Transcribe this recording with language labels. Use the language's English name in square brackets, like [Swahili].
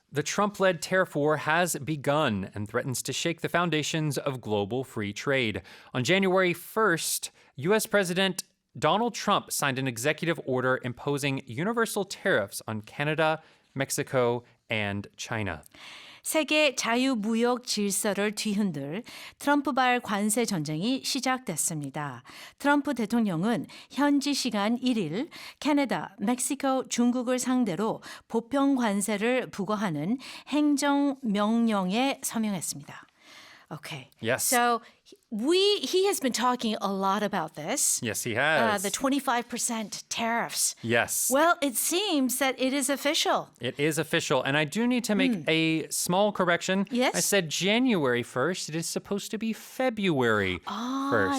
[English] The Trump-led tariff war has begun and threatens to shake the foundations of global free trade. On January 1st, U.S. President Donald Trump signed an executive order imposing universal tariffs on Canada, Mexico, and China. [Korean] 세계 자유무역 질서를 뒤흔들 트럼프발 관세 전쟁이 시작됐습니다. 트럼프 대통령은 현지 시간 1일 캐나다, 멕시코, 중국을 상대로 보편관세를 부과하는 행정명령에 서명했습니다. [English] Okay. Yes. So he has been talking a lot about this. Yes, he has. The 25% tariffs. Yes. Well, it seems that it is official. It is official. And I do need to make a small correction. Yes? I said January 1st. It is supposed to be February 1st,